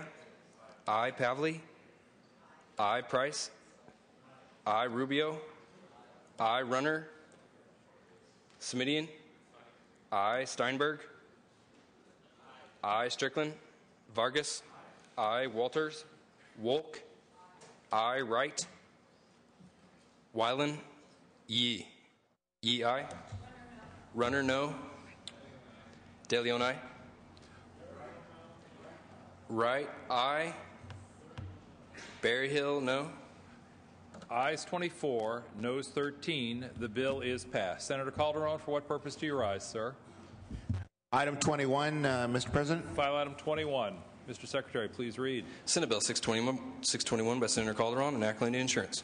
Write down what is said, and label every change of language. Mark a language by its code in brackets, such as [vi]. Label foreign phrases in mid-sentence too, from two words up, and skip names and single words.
[en] I. Pavley? I. Price? I. Rubio? I. Runner? Smidian? I. Steinberg? I. Strickland? Vargas? I. Walters? Wolk? I. Wright? Weiland? Yee? Yee, aye. Runner, no. De Leon, aye. Wright, aye. Berryhill, no. Ayes 24, noes 13. The bill is passed. Senator Calderon, for what purpose do you rise, sir? Item 21, Mr. President. File item 21. Mr. Secretary, please read. Senate Bill 621 by Senator Calderon, enacting the insurance.